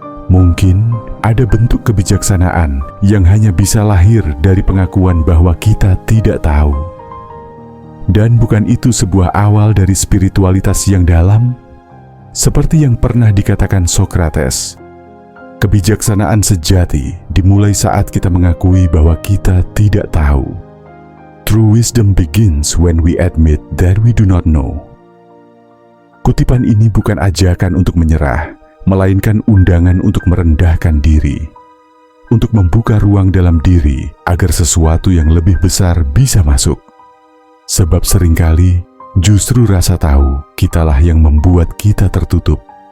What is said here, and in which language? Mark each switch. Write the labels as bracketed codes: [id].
[id] Mungkin ada bentuk kebijaksanaan yang hanya bisa lahir dari pengakuan bahwa kita tidak tahu. Dan bukan itu sebuah awal dari spiritualitas yang dalam? Seperti yang pernah dikatakan Socrates, kebijaksanaan sejati dimulai saat kita mengakui bahwa kita tidak tahu. [en] True wisdom begins when we admit that we do not know. [id] Kutipan ini bukan ajakan untuk menyerah, melainkan undangan untuk merendahkan diri, untuk membuka ruang dalam diri agar sesuatu yang lebih besar bisa masuk. Sebab seringkali justru rasa tahu kitalah yang membuat kita tertutup.